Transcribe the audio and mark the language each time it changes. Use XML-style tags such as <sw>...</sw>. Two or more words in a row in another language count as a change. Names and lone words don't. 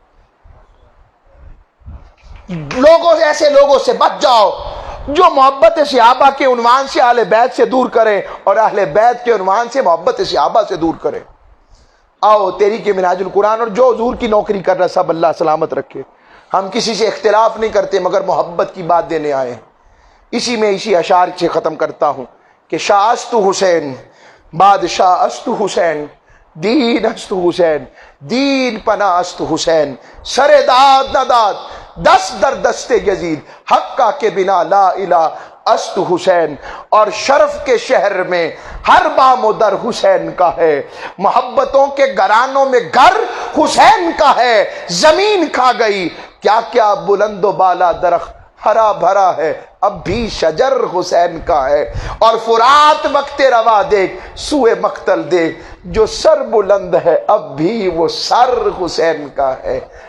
<ur>لوگوں ایسے لوگوں سے بچ جاؤ جو محبت صحابہ کے عنوان سے اہل بیت سے دور کریں اور اہل بیت کے عنوان سے محبت صحابہ سے دور کریں. آؤ تحریک منہاج القرآن اور جو حضور کی نوکری کر رہا سب اللہ سلامت رکھے. ہم کسی سے اختلاف نہیں کرتے مگر محبت کی بات دینے آئے ہیں. اسی اشعار سے ختم کرتا ہوں کہ</ur> <fa>شاہ است حسین، بادشاہ است حسین، دین است حسین، دین پناہ است حسین، سر داد نہ داد دست در دست یزید، حقہ کے بنا لا الہ است حسین.</fa> <ur>اور شرف کے شہر میں ہر بام و در حسین کا ہے، محبتوں کے گھرانوں میں گھر حسین کا ہے. زمین کھا گئی کیا کیا بلند و بالا درخت ہرا بھرا ہے، اب بھی شجر حسین کا ہے. اور فرات وقت روا دیکھ سوئے مقتل دیکھ، جو سر بلند ہے اب بھی وہ سر حسین کا ہے.</ur>